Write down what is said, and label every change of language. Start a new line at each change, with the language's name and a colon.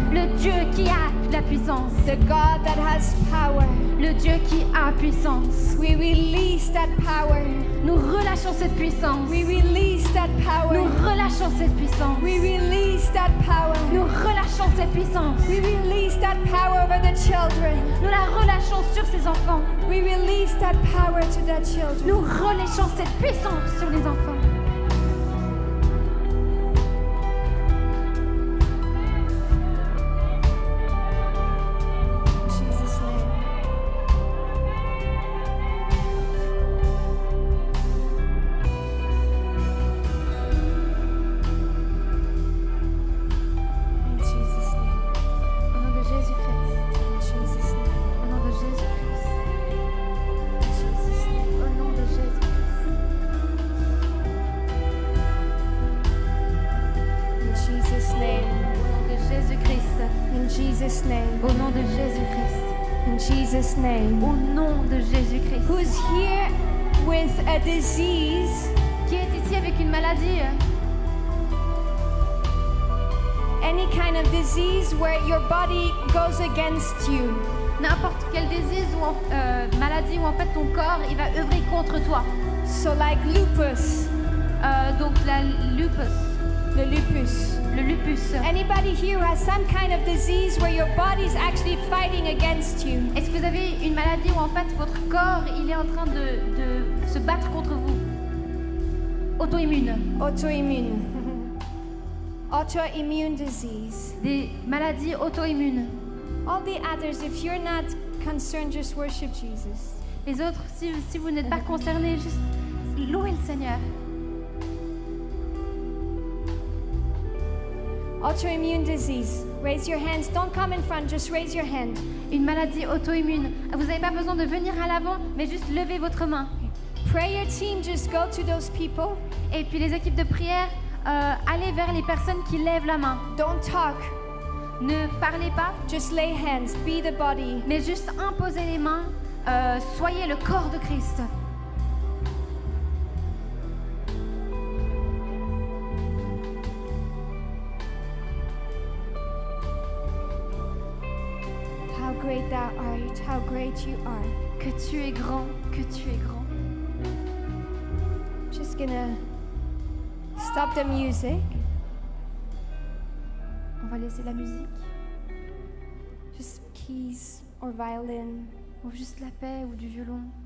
French: Le Dieu qui a la puissance.
English: The God that has power.
French: Le Dieu qui a puissance.
English: We release that power.
French: Nous relâchons cette puissance.
English: We release that
French: Nous
English: power.
French: relâchons cette puissance.
English: We release that power.
French: Nous relâchons cette puissance.
English: We release that power over the children.
French: Nous la relâchons sur ces enfants.
English: We release that power to the children.
French: Nous relâchons cette puissance sur les enfants.
English: In Jesus' name. In Jesus' name.
French: Au nom de Jésus-Christ.
English: In Jesus' name.
French: Au nom de Jésus-Christ.
English: In Jesus' name.
French: Au nom de Jésus-Christ.
English: In Jesus' name.
French: Au nom de Jésus-Christ.
English: In Jesus' name.
French: Au nom de Jésus-Christ.
English: In Jesus' name.
French: Au nom de Jésus-Christ.
English: Who's here with a disease?
French: Qui est ici avec une maladie?
English: Any kind of disease where your body goes against you.
French: N'importe quelle disease ou maladie où en fait ton corps il va œuvrer contre toi.
English: So like lupus.
French: Donc la lupus.
English: The lupus.
French: Le lupus.
English: Anybody here who has some kind of disease where your body is actually fighting against you?
French: Est-ce que vous avez une maladie où en fait votre corps il est en train de se battre contre vous?
English: Auto-immune. Autoimmune. Autoimmune disease.
French: Des maladies auto-immunes.
English: All the others, if you're not concerned, just worship Jesus.
French: Les autres, si vous n'êtes pas concernés, juste louez le Seigneur.
English: Autoimmune disease. Raise your hands. Don't come in front, just raise your hand.
French: Une maladie auto-immune. Vous n'avez pas besoin de venir à l'avant, mais juste levez votre main.
English: Prayer team, just go to those people.
French: Et puis les équipes de prière, allez vers les personnes qui lèvent la main.
English: Don't talk.
French: Ne parlez pas,
English: Just lay hands. Be the body.
French: mais juste imposez les mains. Soyez le corps de Christ.
English: How great thou art. How great you are.
French: Que tu es grand, que tu es grand.
English: Just gonna stop the music.
French: On va laisser la musique,
English: Just keys or violin.
French: ou juste la paix ou du violon.